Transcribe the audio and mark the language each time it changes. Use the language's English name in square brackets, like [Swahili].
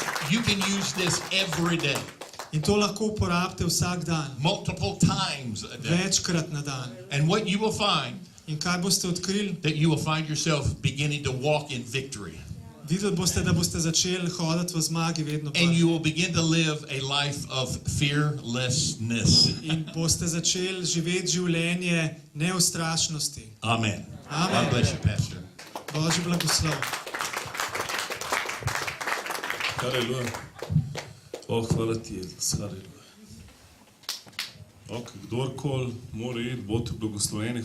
[English] You can use this every day. [Slovenian] In to lahko uporabite vsak dan, [English] Multiple times a day. [Slovenian] večkrat na dan. [English] And what you will find, [Slovenian] In kaj boste odkrili? [English] that you will find yourself beginning to walk in victory. [Slovenian] Videli boste, da boste začeli hoditi v zmagi vedno [English] And you will begin to live a life of fearlessness. [Slovenian] In boste začeli živeti življenje neustrašnosti. Amen. Amen. [English] God bless you, Pastor. [Slovenian] Božji blagoslov. Haleluja. Hvala ti, Jezus. Haleluja. Ok, kdorkoli mora iti, bodite blagosloveni.